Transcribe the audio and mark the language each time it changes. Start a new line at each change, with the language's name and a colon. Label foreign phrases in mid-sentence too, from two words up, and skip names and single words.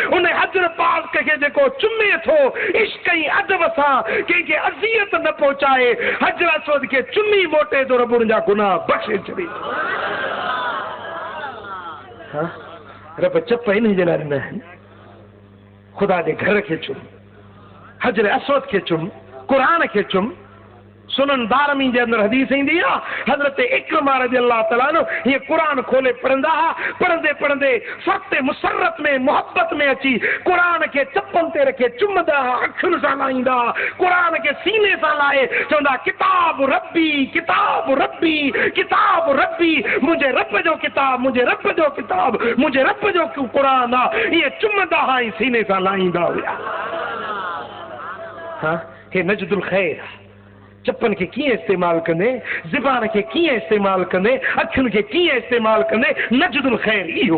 Sindhi: उन हजर पाक खे जेको चुमे थो इश्क ऐं अदब सां, कंहिंखे अज़ियत न पहुचाए, हजर असवद खे चुमी मोटे थो, रब उनजा गुनाह बख़्शे छॾे। हाँ, रब चप इन जे लाइ ॾिना आहिनि, खुदा जे घर खे चुम, हजर असवद खे चुम, क़ुरान खे चुम। सुनन दारमी जे अंदर हदीस ईंदी आहे, हज़रत इक्रमा
Arabic: رضي الله تعالى عنه
Sindhi: हीअ क़ुरान खोले पढ़ंदा हुआ, पढ़ंदे पढ़ंदे फ़र्क़े मुसरत में मोहब्बत में अची क़ुरान खे चपनि ते रखे चुमंदा हुआ, अखियुनि सां लाहींदा, क़ुरान खे सीने सां लाहे चवंदा
Arabic: كتاب ربي، كتاب ربي، كتاب ربي,
Sindhi: मुंहिंजे रब जो किताब, मुंहिंजे रब जो किताब, मुंहिंजे रब जो क़ुरान आहे। ईअं चुमंदा हुआ ऐं सीने सां लाहींदा हुआ। हाँ, हे नजदुल ख़ैर, चपन खे कीअं इस्तेमाल कंदे, ज़बान खे कीअं इस्तेमाल कंदे, अखियुनि खे कीअं इस्तेमाल कंदे, नजदुल ख़ैर इहो।